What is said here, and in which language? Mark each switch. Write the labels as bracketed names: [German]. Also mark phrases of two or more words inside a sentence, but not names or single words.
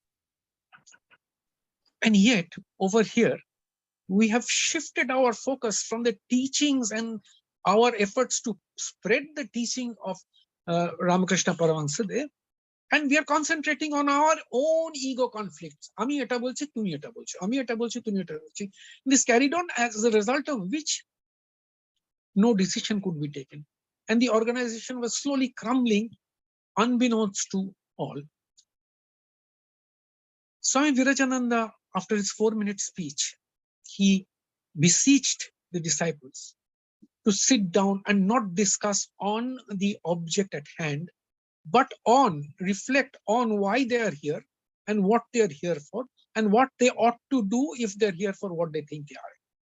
[English] And yet, over here, we have shifted our focus from the teachings and our efforts to spread the teaching of Ramakrishna Paramahansa there, and we are concentrating on our own ego conflicts. [Bangla] আমি এটা বলছে, তুমি এটা বলছে। আমি এটা বলছে, তুমি এটা বলছে. [English] This carried on, as a result of which no decision could be taken. And the organization was slowly crumbling, unbeknownst to all. Swami Virajananda, after his 4-minute speech, he beseeched the disciples to sit down and not discuss on the object at hand, but reflect on why they are here and what they are here for and what they ought to do if they're here for what they think they are.